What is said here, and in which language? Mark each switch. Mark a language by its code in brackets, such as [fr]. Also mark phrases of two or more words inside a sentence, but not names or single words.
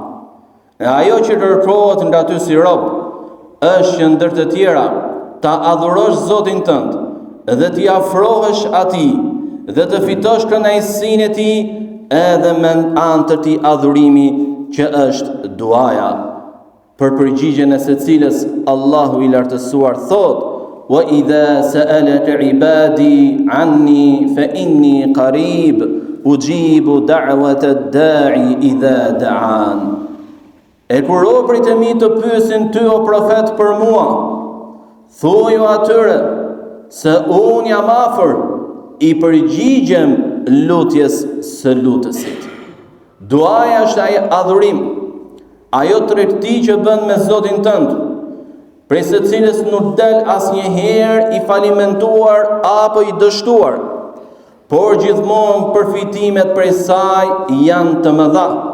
[sq] E ajo që kërkohet nga ty si rob është që ndër të tjera ta adhurosh Zotin tënd dhe t'i afrohesh atij dhe të fitosh kënaqësinë e tij edhe me anë të këtij adhurimi që është duaja. Për përgjigjen e secilës Allahu i lartësuar thotë: [ar] "وإذا سألك عبادي عني فإني قريب أجيب دعوة الداع إذا دعان." [sq] E kur robërit e mi të pyesin ty o profet për mua, thuaju atyre se unë jam afër, i përgjigjem lutjes së lutësit. Duaja është ai adhurim, ajo tregti që bën me Zotin tënd, prej së cilës nuk del asnjëherë i falimentuar apo i dështuar, por gjithmonë përfitimet prej saj janë të mëdha.